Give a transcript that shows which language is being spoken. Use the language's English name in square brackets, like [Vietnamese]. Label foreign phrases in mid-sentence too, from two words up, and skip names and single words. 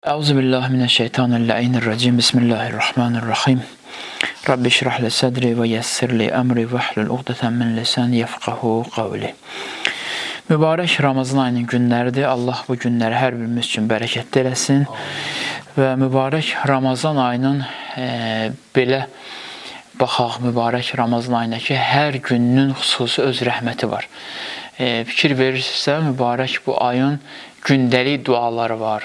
[Arabic] أعوذ بالله من الشيطان الرجيم. بسم الله الرحمن الرحيم. رب اشرح لي صدري ويسر لي أمري واحلل عقدة من لساني يفقهوا قولي. [Azerbaijani] Mübarək Ramazan ayının günləridir. Allah bu günləri hər birimiz üçün bərəkətli eləsin. Və mübarək Ramazan ayının belə baxaq, mübarək Ramazan ayındakı hər gününün xüsusi öz rəhməti var. Fikir verirsə, mübarək bu ayın gündəlik duaları var.